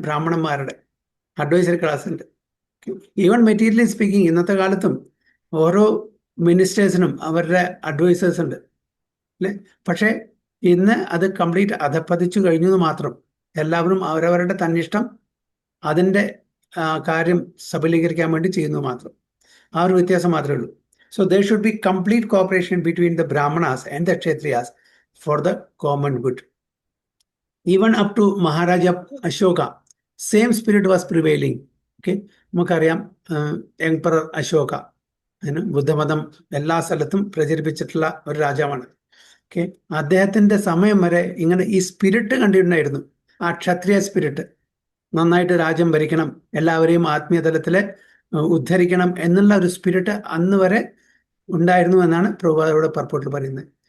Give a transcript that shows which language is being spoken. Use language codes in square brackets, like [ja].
[ml] ബ്രാഹ്മണന്മാരുടെ advisory class ഉണ്ട്. [en] even materially speaking [ml] ഇന്നത്തെ കാലത്തും ഓരോ മിനിസ്റ്റേഴ്സിനും അവരുടെ അഡ്വൈസേഴ്സ് ഉണ്ട് അല്ലേ? പക്ഷേ ഇന്ന് അത് കംപ്ലീറ്റ് അധപ്പതിച്ചു കഴിഞ്ഞു എന്ന് മാത്രം. എല്ലാവരും അവരവരുടെ തന്നിഷ്ടം അതിൻ്റെ കാര്യം സബലീകരിക്കാൻ വേണ്ടി ചെയ്യുന്നു മാത്രം. ആ ഒരു വ്യത്യാസം മാത്രമേ ഉള്ളൂ. [en] So there should be complete cooperation between the Brahmanas and the Kshatriyas for the common good. Even up to Maharaja Ashoka, same spirit was prevailing. [ml] നമുക്കറിയാം എംപറർ അശോക ബുദ്ധമതം എല്ലാ സ്ഥലത്തും പ്രചരിപ്പിച്ചിട്ടുള്ള ഒരു രാജാവാണ്. അദ്ദേഹത്തിന്റെ സമയം വരെ ഇങ്ങനെ ഈ സ്പിരിറ്റ് കണ്ടിട്ടുണ്ടായിരുന്നു. ആ ക്ഷത്രിയ സ്പിരിറ്റ്, നന്നായിട്ട് രാജ്യം ഭരിക്കണം, എല്ലാവരെയും ആത്മീയ തലത്തില് ഉദ്ധരിക്കണം എന്നുള്ള ഒരു സ്പിരിറ്റ് അന്ന് വരെ ഉണ്ടായിരുന്നു എന്നാണ് പ്രഭുപാദയുടെ പർപ്പോട്ടിൽ പറയുന്നത്.